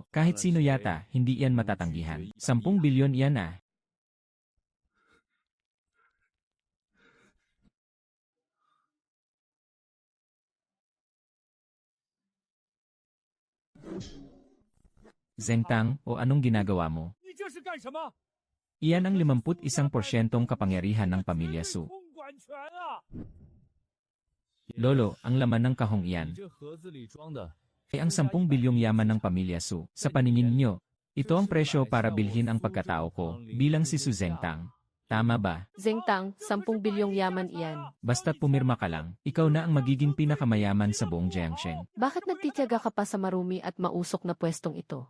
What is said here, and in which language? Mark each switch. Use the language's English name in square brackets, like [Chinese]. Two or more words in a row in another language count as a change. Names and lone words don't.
[Filipino] Kahit sino yata, hindi yan matatanggihan. 10 bilyon yan ah. Zengtang, o anong ginagawa mo? [Chinese] 你这是干什么？ [Filipino] Iyan ang 51% kapangyarihan ng pamilya Su. [Chinese] 空管权啊！ [Filipino] Lolo, ang laman ng kahong iyan [Chinese] 这盒子里装的 [Filipino] ay ang 10 bilyong yaman ng pamilya Su. Sa paningin nyo, ito ang presyo para bilhin ang pagkatao ko bilang si Su Zengtang. Tama ba? Zengtang, 10 bilyong yaman iyan. Basta't pumirma ka lang, ikaw na ang magiging pinakamayaman sa buong Jiangsheng. Bakit nagtitiyaga ka pa sa marumi at mausok na pwestong ito?